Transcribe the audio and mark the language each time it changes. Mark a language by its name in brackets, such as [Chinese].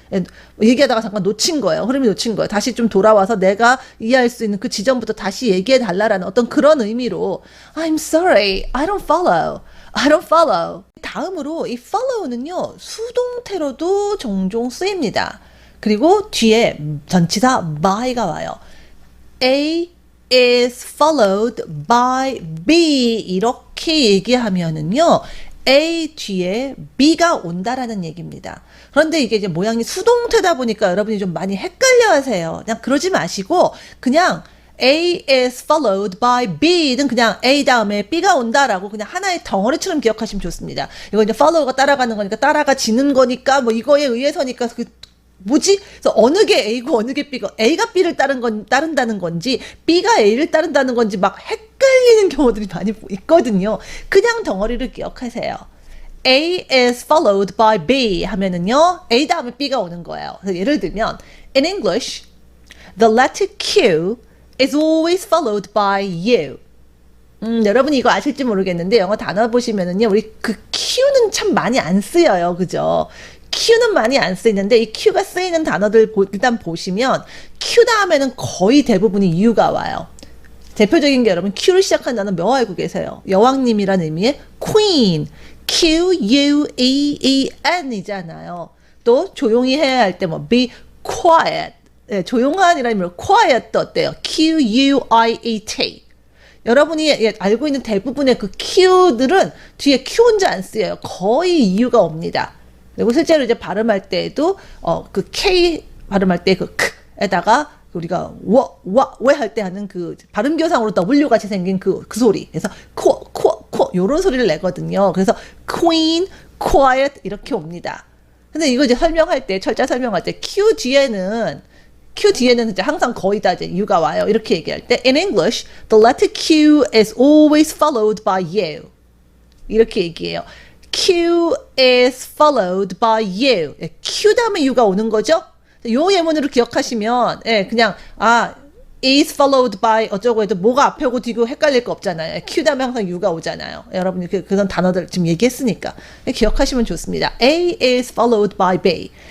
[Korean] 예, 얘기하다가 잠깐 놓친 거예요. 흐름이 놓친 거예요. 다시 좀 돌아와서 내가 이해할 수 있는 그 지점부터 다시 얘기해 달라라는 어떤 그런 의미로 [English] I'm sorry, I don't follow. I don't follow. [Korean] 다음으로 이 follow는요, 수동태로도 종종 쓰입니다. 그리고 뒤에 전치사 by가 와요. [English] A is followed by B [Korean] 이렇게 얘기하면은요, A 뒤에 B가 온다라는 얘기입니다. 그런데 이게 이제 모양이 수동태다 보니까 여러분이 좀 많이 헷갈려 하세요. 그냥 그러지 마시고 그냥 [English] A is followed by B [Korean] 는 그냥 A 다음에 B가 온다라고 그냥 하나의 덩어리처럼 기억하시면 좋습니다. 이거 이제 follow가 따라가는 거니까 따라가지는 거니까 뭐 이거에 의해서니까 그 뭐지? 그래서 어느 게 A고 어느 게 B고 A가 B를 따른다는 건지 B가 A를 따른다는 건지 막 헷갈리는 경우들이 많이 있거든요. 그냥 덩어리를 기억하세요. [English] A is followed by B [Korean] 하면은요, A 다음에 B가 오는 거예요. 그래서 예를 들면 [English] in English, the letter Q is always followed by U. [Korean] 여러분이 이거 아실지 모르겠는데 영어 단어 보시면은요, 우리 그 Q는 참 많이 안 쓰여요. 그죠? Q는 많이 안 쓰이는데 이 Q가 쓰이는 단어들 일단 보시면 Q 다음에는 거의 대부분이 U가 와요. 대표적인 게 여러분 Q를 시작한 단어 뭐 알고 계세요? 여왕님이라는 의미의 Queen, Q-U-E-E-N 이잖아요. 또 조용히 해야 할 때 뭐 be quiet, 네, 조용한이라는 의미로 quiet도 어때요? Q-U-I-E-T. 여러분이 알고 있는 대부분의 그 Q들은 뒤에 Q 혼자 안 쓰여요. 거의 U가 옵니다. 그리고 실제로 이제 발음할 때에도 그 K 발음할 때 그 K에다가 우리가 왜 할 때 하는 그 발음교상으로 W 같이 생긴 그 소리. 그래서 코 요런 소리를 내거든요. 그래서 Queen, Quiet 이렇게 옵니다. 근데 이거 이제 설명할 때 철자 설명할 때 Q 뒤에는 이제 항상 거의 다 이제 U가 와요. 이렇게 얘기할 때 [English] in English, the letter Q is always followed by U. [Korean] 이렇게 얘기해요. [English] Q is followed by U. [Korean] Q 다음에 U가 오는 거죠? 요 예문으로 기억하시면, 예, 그냥, is followed by 어쩌고 해도 뭐가 앞에 오고 뒤고 헷갈릴 거 없잖아요. Q 다음에 항상 U가 오잖아요. 여러분이 그런 단어들 지금 얘기했으니까. 기억하시면 좋습니다. [English] A is followed by B.